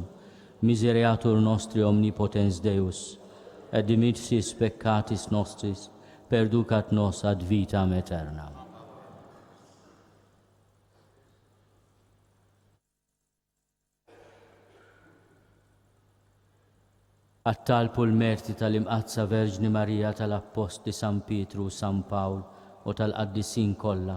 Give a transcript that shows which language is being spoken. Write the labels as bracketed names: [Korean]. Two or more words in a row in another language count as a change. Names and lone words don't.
[Latin] Misereatur nostri omnipotens Deus, et dimittis peccatis nostris, perducat nos ad vitam aeternam. [Maltese] Attalpu l-merti tal-Imqaddsa Verġni Marija tal-Apposti San Pietru, San Pawl u tal-Qaddisin kollha.